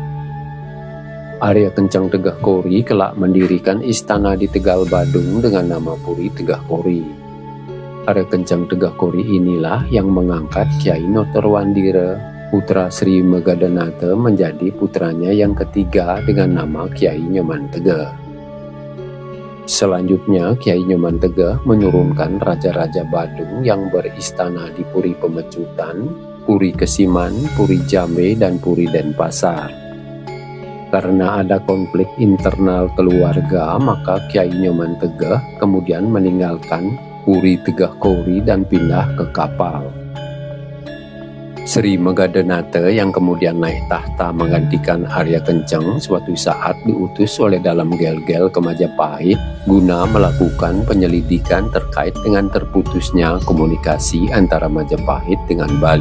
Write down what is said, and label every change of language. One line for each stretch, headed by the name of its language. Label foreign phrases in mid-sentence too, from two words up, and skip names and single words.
Indonesian: Arya Kencang Tegah Kori kelak mendirikan istana di Tegal Badung dengan nama Puri Tegah Kori. Arya Kencang Tegah Kori inilah yang mengangkat Kiai Notorwandira, putra Sri Megadanata, menjadi putranya yang ketiga dengan nama Kiai Nyoman Tegah. Selanjutnya, Kiai Nyoman Tegah menurunkan raja-raja Badung yang beristana di Puri Pemecutan, Puri Kesiman, Puri Jambe, dan Puri Denpasar. Karena ada konflik internal keluarga, maka Kyai Nyoman Tegeh kemudian meninggalkan Puri Tegeh Kori dan pindah ke kapal. Sri Megadenate yang kemudian naik tahta menggantikan Arya Kenceng suatu saat diutus oleh Dalam Gel-Gel ke Majapahit guna melakukan penyelidikan terkait dengan terputusnya komunikasi antara Majapahit dengan Bali.